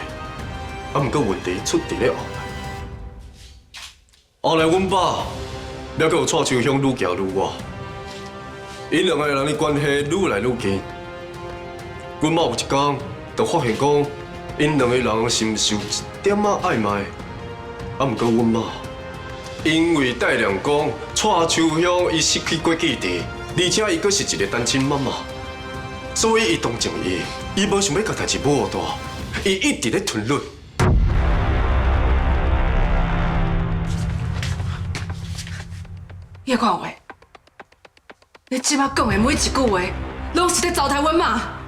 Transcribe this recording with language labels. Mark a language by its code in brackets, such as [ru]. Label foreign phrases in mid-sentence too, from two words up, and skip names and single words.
[nan] 啊，毋过问题出伫咧后来。后来阮爸了，佮有蔡秋香愈行愈远，因两个人的关系愈来愈近。阮妈有一天就发现讲，因两个人是毋是有一点仔暧昧。啊，毋过阮妈因为带量讲蔡秋香伊失去过记忆，而且伊阁是一个单亲妈妈，所以伊同情伊，伊无想要甲代志抹大，伊一直咧吞忍。叶冠伟，你即摆讲的每一句话，拢是在糟蹋阮妈。